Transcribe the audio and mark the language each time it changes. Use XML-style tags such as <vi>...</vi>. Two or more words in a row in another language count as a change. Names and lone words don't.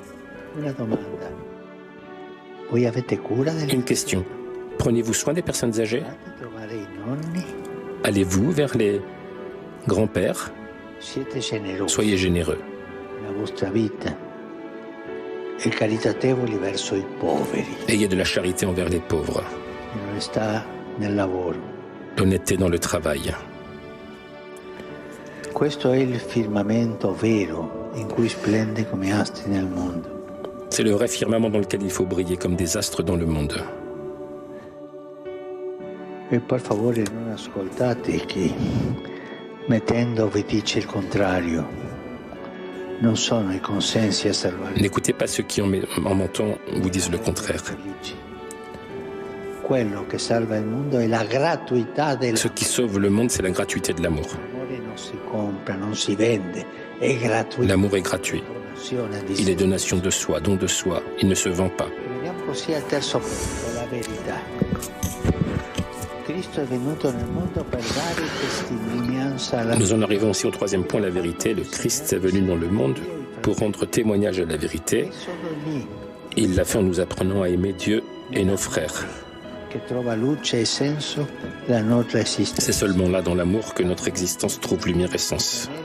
<fr>Une question. Prenez-vous soin des personnes âgées? Allez-vous vers les grands-pères? Soyez généreux.</fr> <it>e caritatevoli verso i poveri.</it> <fr>Ayez de la charité envers les pauvres.</fr> <it>L'onestà nel lavoro.</it> <fr>L'honnêteté dans le travail.</fr> <it>Questo è il firmamento vero in cui splende come astri nel mondo.</it> <fr>C'est le vrai firmament dans lequel il faut briller comme des astres dans le monde.</fr> <it>E per favore non ascoltate chi, mettendovi, dice il contrario. Non sono i consensi a salvare.</it> <fr>N'écoutez pas ceux qui, en mentant, vous disent le contraire.</fr> <it>Quello che salva il mondo è la gratuità del.</it> <fr>Ce qui sauve le monde, c'est la gratuité de l'amour.</fr> <it>L'amore non si compra, non si vende, è gratuito.</it> <fr>L'amour est gratuit. Il est donation de soi, don de soi. Il ne se vend pas.</fr> <it>Veniamo così al terzo punto, la verità. Cristo è venuto nel mondo per dare testimonianza alla.</it> <fr>Nous en arrivons aussi au troisième point, la vérité. Le Christ est venu dans le monde pour rendre témoignage à la vérité. Il l'a fait en nous apprenant à aimer Dieu et nos frères. C'est seulement là, dans l'amour, que notre existence trouve lumière et sens.</fr>